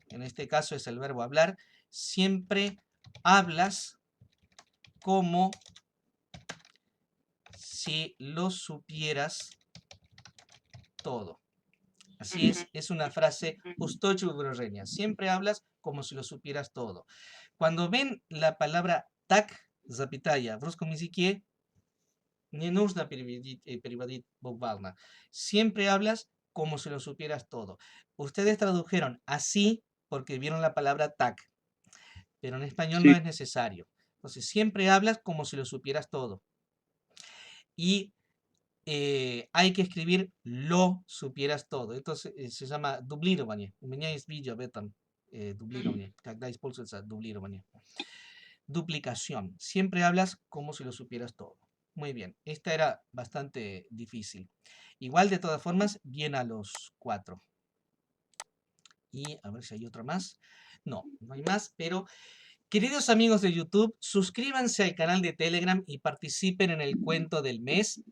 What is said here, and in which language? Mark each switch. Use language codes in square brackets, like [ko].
[es] en este caso es el verbo hablar, siempre hablas como si lo supieras todo. Así es una frase [ru] устойчивое выражение. [es] Siempre hablas como si lo supieras todo. Cuando ven la palabra [ru] так, запятая, в русском языке не нужно переводить буквально. [es] Siempre hablas como si lo supieras todo. Ustedes tradujeron así porque vieron la palabra так, pero en español Sí. no es necesario. Entonces, siempre hablas como si lo supieras todo. Y hay que escribir lo supieras todo. Entonces se llama дублирование. [ru] У меня есть видео об этом дублирование, когда используется дублирование. [es] Duplicación. Siempre hablas como si lo supieras todo. Muy bien. Esta era bastante difícil. Igual de todas formas, bien a los 4. Y a ver si hay otro más. No, no hay más, pero queridos amigos de YouTube, suscríbanse al canal de Telegram y participen en el cuento del mes.